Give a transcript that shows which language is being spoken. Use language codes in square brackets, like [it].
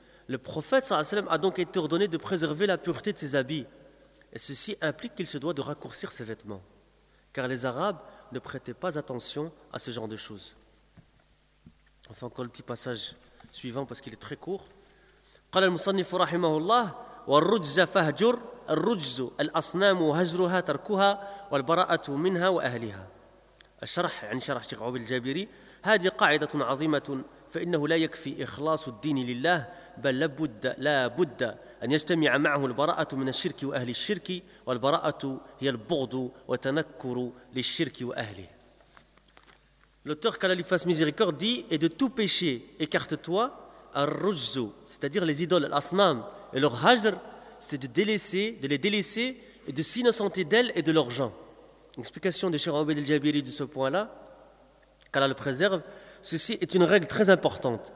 [fr] Le prophète sallallahu alayhi wa sallam a donc été ordonné de préserver la pureté de ses habits. Et ceci implique qu'il se doit de raccourcir ses vêtements. Car les Arabes ne prêtaient pas attention à ce genre de choses. Enfin, encore le petit passage suivant parce qu'il est très court. [ar] قال المصنف رحمه الله والرجز فهجر الرجز الأصنام وهجرها تركها والبراءة منها وأهلها. الشرح عن شرح شيخ عبد الجابري هذه قاعدة عظيمة فإنه لا يكفي إخلاص الدين لله بل لابد أن يجتمع معه البراءة من الشرك وأهل الشرك والبراءة هي البغض وتنكر للشرك وأهله. [fr] L'auteur Kalalifas Miséricorde dit, et de tout péché écarte-toi, الرجز, c'est-à-dire les idoles, l'asnam et leur hajr, c'est de les délaisser et de s'innocenter d'elles et de leurs gens. Explication de Cheikh Obeid El-Jabiri de ce point-là, qu'Allah le préserve, ceci est une règle très importante.